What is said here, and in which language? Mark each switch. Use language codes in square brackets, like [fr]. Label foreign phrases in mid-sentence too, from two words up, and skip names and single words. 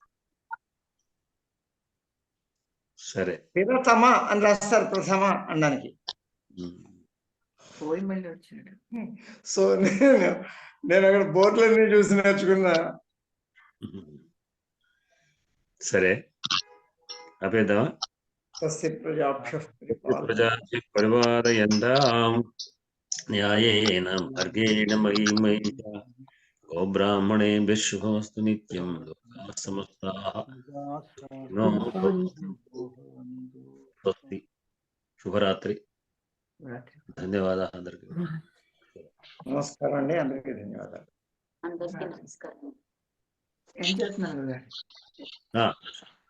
[te] సరే పిరతమ అని రాస్తారు ప్రథమ అనడానికి. మళ్ళీ వచ్చాడు. సో నేను అక్కడ బోర్డులన్నీ చూసి నేర్చుకున్నా. సరే ఆపేద్దామా? [sa] ప్రజాభ్య పరిపాలయంతాం న్యాయేన మార్గేణ మహిమయ గోబ్రాహ్మణేభ్యః శుభమస్తు నిత్యం. లోకాః సమస్తాః సుఖినో భవంతు. [te] శుభరాత్రి. ధన్యవాదాలు అందరికీ. నమస్కారం అండి, అందరికీ ధన్యవాదాలు. అందరికీ నమస్కారం. ఏం చేస్తున్నారు?